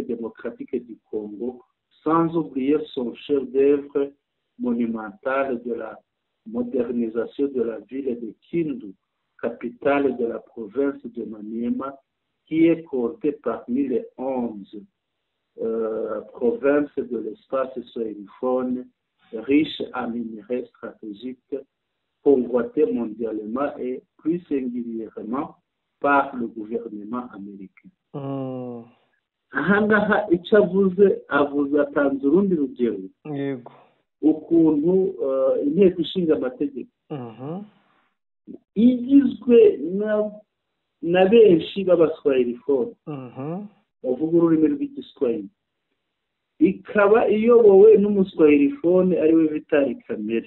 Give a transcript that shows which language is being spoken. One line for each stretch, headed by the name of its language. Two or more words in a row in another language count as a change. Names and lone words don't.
French: démocratique du Congo, sans oublier son chef-d'œuvre monumental de la modernisation de la ville de Kindu, capitale de la province de Maniema, qui est comptée parmi les 11 provinces de l'espace swahiliphone, riche en minerais stratégiques, convoitée mondialement et plus singulièrement par le gouvernement américain.
Kinyarwanda: aha ngaha icyo avuze atanze urundi rugero. yego. ukuntu inteko ishinga amategeko igizwe na benshi b'abaswahilifone bavuga ururimi rw'igiswahili, ikaba iyobowe n'umuswahilifone ariwe Vital Kamerhe.